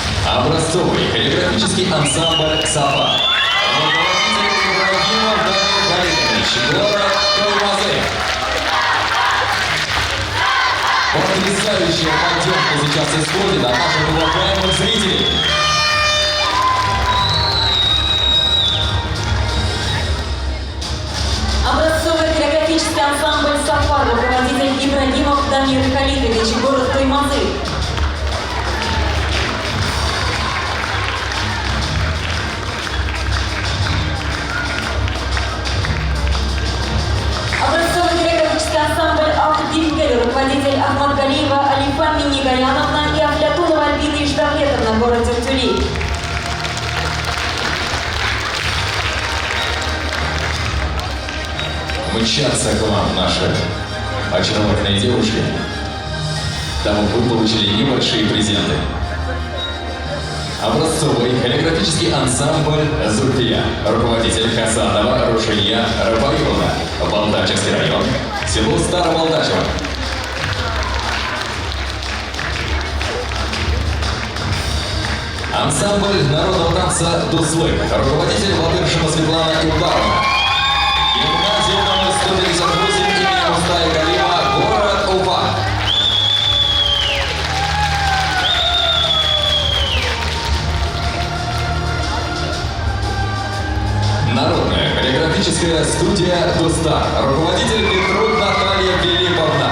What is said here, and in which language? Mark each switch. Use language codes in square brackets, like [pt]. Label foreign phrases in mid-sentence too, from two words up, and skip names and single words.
[ru] Образцовый хореографический ансамбль «Сафа». Руководитель Ибрагимов Дамир Халидович, город Туймазы. Потрясающая поддержка сейчас исходит от наших уважаемых зрителей. Образцовый хореографический ансамбль «Сафа», руководитель Ибрагимов Дамир Халидович, город Туймазы. Образцовый хореографический ансамбль «Ах-Дингель», руководитель Ахмадгалиева Алифа Миннигаяновна и Афлятунова Альбина Ишдавлетовна, город Тюртюли. Мчатся к вам наши очаровательные девушки. Там вы получили небольшие презенты. Образцовый хореографический ансамбль «Зульфия», руководитель Хасанова Рушия Рабаюна, Балдачевский район, село Старобалдачево. Ансамбль народного танца «Дуслык», руководитель Владыршина Светлана Илдаровна. Гимназия номер 158 имени Мустая Галима, город Уфа. Народная хореографическая студия «Дуста», руководитель Петрук Наталья Филипповна.